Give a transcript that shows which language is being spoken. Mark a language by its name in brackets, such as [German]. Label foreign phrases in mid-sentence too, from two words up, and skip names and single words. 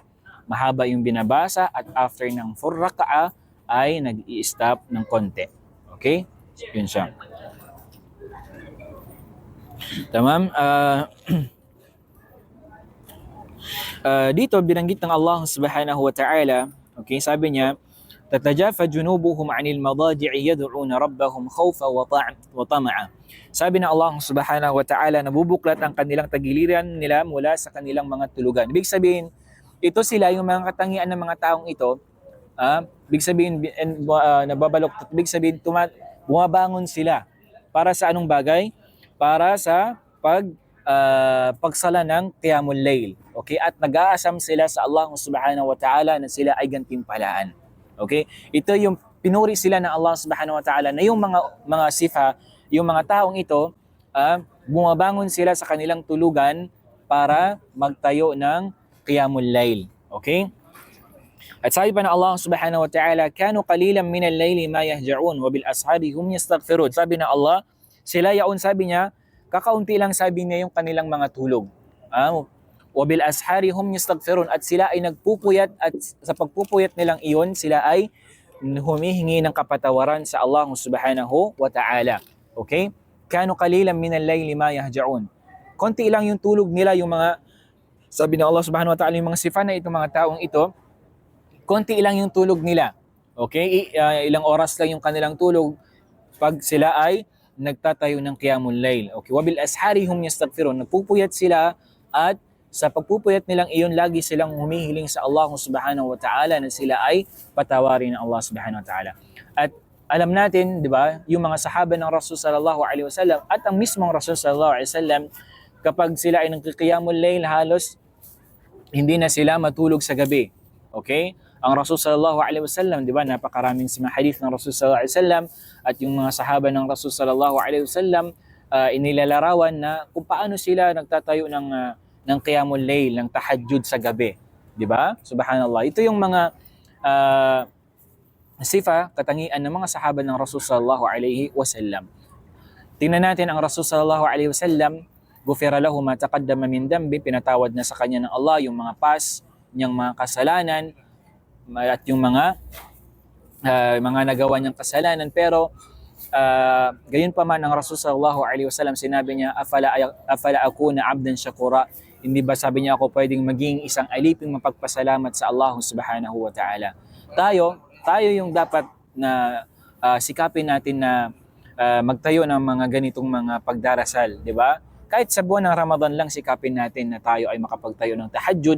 [Filipino] Mahaba yung binabasa at after ng 4 rak'a ay nag-i-stop ng konti. Okay? Yun siya. Tamam? Dito binanggit ng [Arabic] الله سبحانه وتعالى, [Filipino] okay, sabi niya, [Arabic] تتجافى جنوبهم عن المضاجع يدعون ربهم خوفا وطمعا. [Filipino] Sabi ng [Arabic] الله سبحانه وتعالى, [Filipino] nabubuklat ang kanilang tagiliran nila mula sa kanilang mga tulugan. Ibig sabihin, ito sila yung mga katangian ng mga taong ito, ibig sabihin nababalok, ibig sabihin bumabangon sila para sa anong bagay? Para sa pagsala ng [Arabic] قيام الليل. [Filipino] Okay? At nag-aasam sila sa [Arabic] الله سبحانه وتعالى [Filipino] na sila ay gantimpalaan. Okay? Ito yung pinuri sila ng [Arabic] الله سبحانه وتعالى [Filipino] na yung mga sifa, yung mga taong ito, bumabangon sila sa kanilang tulugan para magtayo ng [Arabic] قيام الليل. [Filipino] Okay? At sabi pa ng [Arabic] الله سبحانه وتعالى كانوا قليلا من الليل ما يهجعون وبالأسحار هم يستغفرون. [Filipino] Sabi ng Allah, sila yaon, sabi niya, kakaunti lang, sabi niya, yung kanilang mga tulog. [Arabic] وبالأسحار هم يستغفرون, [Filipino] at sila ay nagpupuyat, at sa pagpupuyat nilang iyon, sila ay humihingi ng kapatawaran sa [Arabic] الله سبحانه وتعالى. [Filipino] Okay? [Arabic] كانوا قليلا من الليل ما يهجعون. [Filipino] Konti lang yung tulog nila, yung mga, sabi ng [Arabic] الله سبحانه وتعالى, [Filipino] yung mga sifa na itong mga taong ito, konti lang yung tulog nila. Okay? Ilang oras lang yung kanilang tulog pag sila ay nagtatayo ng [Arabic] قيام الليل. Okay, وبالأسحار هم يستغفرون. [Filipino] Nagpupuyat sila, at sa pagpupuyat nilang iyon, lagi silang humihiling sa [Arabic] الله سبحانه وتعالى [Filipino] na sila ay patawarin ng [Arabic] الله سبحانه وتعالى. [Filipino] At alam natin, di ba, yung mga sahaba ng Rasul [Arabic] صلى الله عليه وسلم [Filipino] at ang mismong Rasul [Arabic] صلى الله عليه وسلم, [Filipino] kapag sila ay nagqiyamul layl, halos hindi na sila matulog sa gabi. Okay? Ang Rasul [Arabic] صلى الله عليه وسلم, [Filipino] di ba, napakaraming mga hadith ng Rasul [Arabic] صلى الله عليه وسلم, [Filipino] at yung mga sahaba ng Rasul [Arabic] صلى الله عليه وسلم [Filipino] inilalarawan na kung paano sila nagtatayo ng [Arabic] قيام الليل, [Filipino] ng tahajjud sa gabi, di ba? Subhanallah. Ito yung mga sifa, katangian ng mga sahaba ng Rasul [Arabic] صلى الله عليه وسلم. [Filipino] Tingnan natin ang [Arabic] رسول صلى الله عليه وسلم غفر له ما تقدم من ذنبه, [Filipino] pinatawad na sa kanya ng Allah yung mga niyang mga kasalanan at yung mga nagawa niyang kasalanan. Pero gayon pa man, ang Rasul [Arabic] صلى الله عليه وسلم, [Filipino] sinabi niya, [Arabic] أفلا أكون عبدا شكورا, [Filipino] hindi ba, sabi niya, ako pwedeng maging isang aliping mapagpasalamat sa [Arabic] الله سبحانه وتعالى. [Filipino] Tayo yung dapat na sikapin natin na magtayo ng mga ganitong mga pagdarasal, di ba? Kahit sa buwan ng Ramadan lang, sikapin natin na tayo ay makapagtayo ng tahajjud.